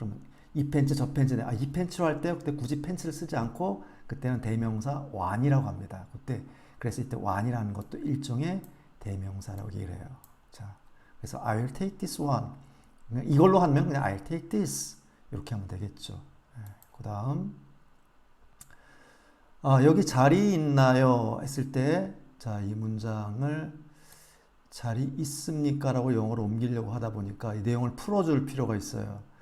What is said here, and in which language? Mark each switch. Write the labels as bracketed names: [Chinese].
[Korean] 그러면 이 팬츠 저 팬츠, 이 팬츠로 할 때 그때 굳이 팬츠를 쓰지 않고 그때는 대명사 one이라고 합니다. 그때 그래서 이때 one이라는 것도 일종의 대명사라고 얘기를 해요. 자, 그래서 [English] I will take this one. [Korean] 이걸로 하면 그냥 [English] I'll take this [Korean] 이렇게 하면 되겠죠. 그 다음 여기 자리 있나요? 했을 때, 자, 이 문장을 자리 있습니까? 라고 영어로 옮기려고 하다 보니까 이 내용을 풀어줄 필요가 있어요.